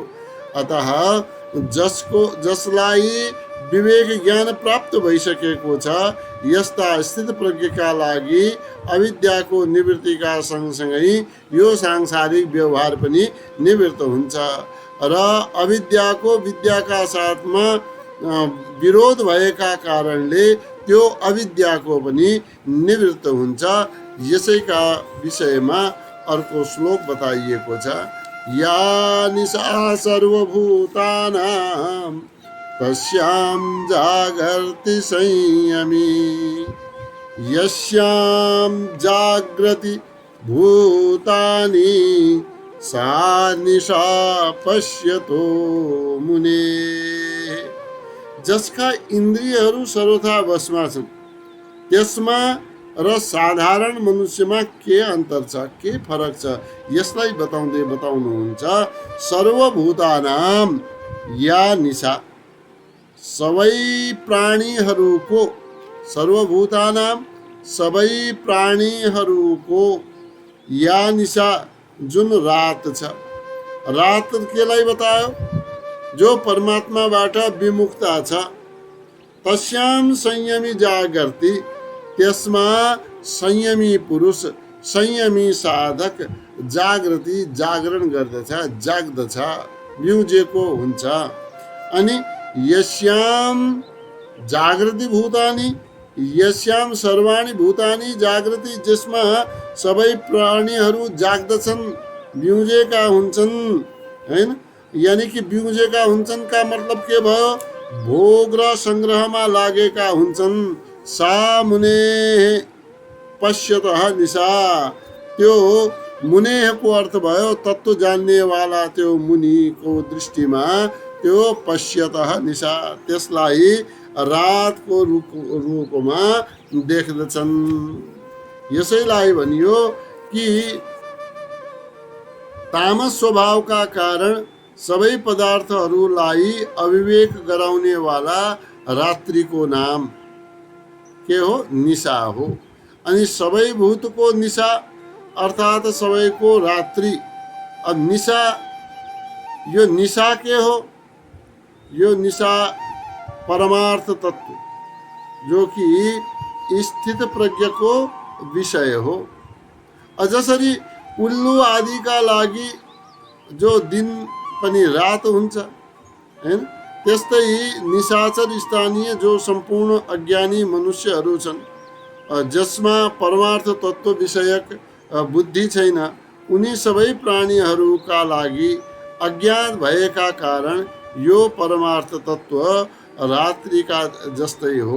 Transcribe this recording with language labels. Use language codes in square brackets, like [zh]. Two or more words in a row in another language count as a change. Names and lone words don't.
[ne] अतः जसलाई विवेक ज्ञान प्राप्त भइसकेको छ यस्ता स्थित प्रज्ञका लागि अविद्याको निवृत्तिका सँगसँगै यो सांसारिक व्यवहार पनि निवृत्त हुन्छ र अविद्याको विद्याका साथमा विरोध भएका कारणले त्यो अविद्याको पनि निवृत्त हुन्छ। यसैका विषयमा अर्को श्लोक बताइएको छ, [sa] या निशा सर्वभूतानां तस्यां जागर्ति संयमी, यस्यां जागृति भूतानि सा निशा पश्यतो मुने। [ne] जसका इन्द्रियहरू सर्वथा वशमा छन् त्यसमा र साधारण मनुष्यमा के अन्तर छ, के फरक छ, यसलाई बताउनुहुन्छ। [sa] सर्वभूतानाम या निशा, [ne] सबै प्राणीहरूको, सर्वभूतानाम सबै प्राणीहरूको [sa] या निशा [ne] जुन रात छ, रात केलाई बतायो, जो परमात्माबाट विमुक्ता छ। [sa] तस्याम संयमी जागर्ति, [ne] त्यसमा संयमी पुरुष, संयमी साधक जागृति जागरण गर्दछ, जाग्दछ, बिउजेको हुन्छ। [sa] अनि यस्याम जागृति भूतानि, यस्याम सर्वाणि भूतानि जागृति, [ne] जसमा सबै प्राणीहरू जाग्दछन्, बिउजेका हुन्छन्। हैन, यानी कि बिउजेका हुन्छन् का मतलब के भयो, भोग र संग्रहमा लागेका हुन्छन्। [sa] सा मुने पश्यतः निशा, [ne] त्यो मुनेको अर्थ भयो तत्व जान्ने वाला, त्यो मुनिको दृष्टिमा त्यो [sa] पश्यतः निशा, [ne] त्यसलाई रातको रूपमा देख्दछन्। यसैलाई भनियो कि तामस स्वभावका कारण सबै पदार्थहरूलाई अविवेक गराउने वाला रात्रिको नाम के हो, निशा हो। अनि सबै भूतको निशा अर्थात सबैको रात्रि। अब निशा, यो निशा के हो, यो निशा परमार्थ तत्व जो कि स्थित प्रज्ञको विषय हो। जसरी उल्लू आदि का लागि जो दिन पनि रात हुन्छ हैन। त्यस्तै निशाचर स्थानीय जो सम्पूर्ण अज्ञानी मनुष्यहरू छन्, जसमा परमार्थ तत्त्व विषयक बुद्धि छैन, उनी सबै प्राणीहरूका लागि अज्ञात भएका कारण यो परमार्थ तत्त्व रात्रिका जस्तै हो।